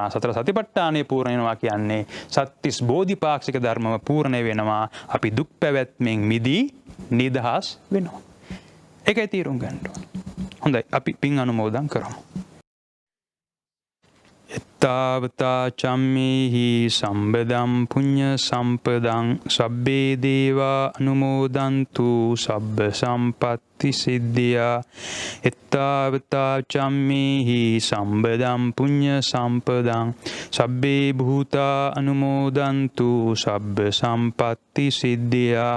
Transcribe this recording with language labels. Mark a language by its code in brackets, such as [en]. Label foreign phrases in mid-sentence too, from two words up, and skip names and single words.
[si] සතර සතිපට්ඨානය පූර්ණ වෙනවා කියන්නේ සත්‍තිස් බෝධිපාක්ෂික ධර්මම පූර්ණ වෙනවා. අපි දුක් පැවැත්මෙන් මිදී නිදහස් වෙනවා. ඒකයි තීරුම් ගන්න ඕන. හොඳයි අපි පින් අනුමෝදන් කරමු. [pi] එත්තාවතා චම්මේහි සම්බදම් පුඤ්ඤ සම්පදං සබ්බේ දේවා අනුමෝදන්තු සබ්බ සම්පත්ති සිද්ධියා. එත්තාවතා චම්මේහි සම්බදම් පුඤ්ඤ සම්පදං සබ්බේ භූතා අනුමෝදන්තු සබ්බ සම්පත්ති සිද්ධියා.